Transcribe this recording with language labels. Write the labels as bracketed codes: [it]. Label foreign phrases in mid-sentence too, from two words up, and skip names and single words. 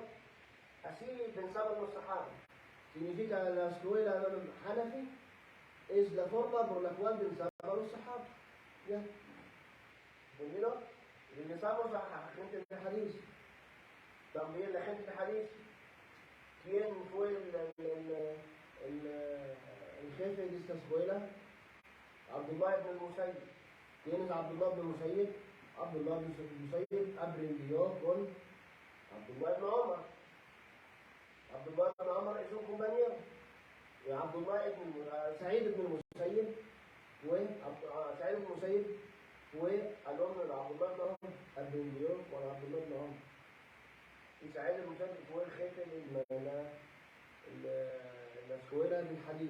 [es] Así pensaban los Sahaba. Significa la escuela Hanafi es la forma por la cual pensaban los Sahaba. ¿Ya? ¿Entendido? Regresamos a la gente de Hadith. También la gente de Hadith. ¿Quién fue el jefe de esta escuela? Abdullah ibn Musayyib. ¿Quién es Abdullah ibn Musayyib? Abdullah ibn Musayyib aprendió con Abdullah ibn Omar. Abdullah ibn Omar es un compañero. Y Sa'id ibn Musayyib fue alumno de Abdullah ibn Omar, aprendió con Abdullah ibn Omar. Y Sa'id ibn Musayyib fue el jefe de la escuela del hadith.